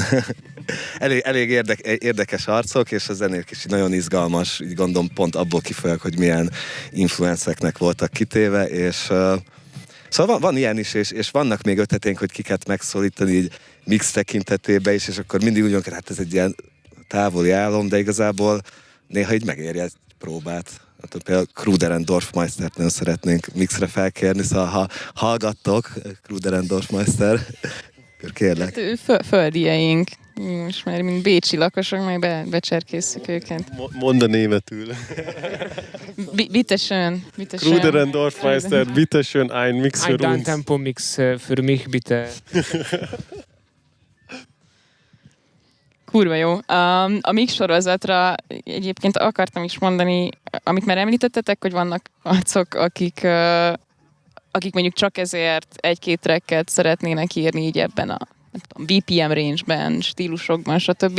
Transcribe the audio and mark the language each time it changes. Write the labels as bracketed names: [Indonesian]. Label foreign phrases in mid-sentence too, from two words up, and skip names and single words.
[Hungarian] elég érdekes arcok, és a zenék is nagyon izgalmas, így gondolom pont abból kifolyólag, hogy milyen influenceknek voltak kitéve, és szóval van ilyen is, és vannak még ötleténk, hogy kiket megszólítani így mix tekintetében is, és akkor mindig úgy mondjuk, hát ez egy ilyen távoli álom, de igazából néha így megéri egy próbát. Hát például Kruder and Dorfmeistert nagyon szeretnénk mixre felkérni, szóval ha hallgattok, Kruder and Dorfmeister, akkor kérlek. Hát földieink. Most már mint bécsi lakosok, majd becserkészük őket. Mondd a németül. [German] Bitte schön. Kruder and Dorfmeister, bitte schön, ein Mix für uns. Ein Tempo-Mix für mich, bitte. [Hungarian] Kurva jó. A Mix sorozatra egyébként akartam is mondani, amit már említettetek, hogy vannak arcok, akik mondjuk csak ezért egy-két tracket szeretnének írni így ebben a nem tudom, [English] BPM range- [Hungarian] ben, stílusokban, stb.